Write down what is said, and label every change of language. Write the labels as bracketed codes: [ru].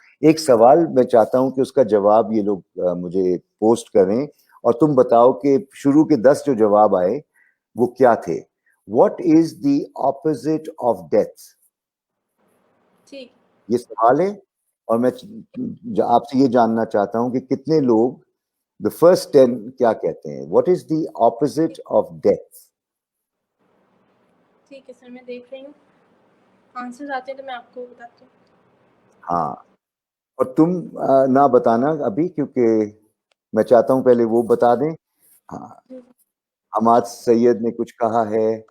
[ur] ایک سوال میں چاہتا ہوں کہ اس کا جواب یہ لوگ مجھے پوسٹ کریں, اور تم بتاؤ کہ شروع کے 10 جو جواب آئے وہ کیا تھے. [en] What is the opposite of death? [ur] یہ سوال ہے, اور میں آپ سے یہ جاننا چاہتا ہوں کہ کتنے لوگ [en] the first 10 [ur] کیا کہتے ہیں. [en] What is the opposite of death? [ur] ٹھیک ہے سر, میں دیکھ رہی ہوں, آنسرز آتے ہیں تو میں آپ کو بتاتی ہوں. ہاں, اور تم نہ بتانا ابھی, کیونکہ میں چاہتا ہوں پہلے وہ بتا دیں. ہاں, حماد سید نے کچھ کہا ہے.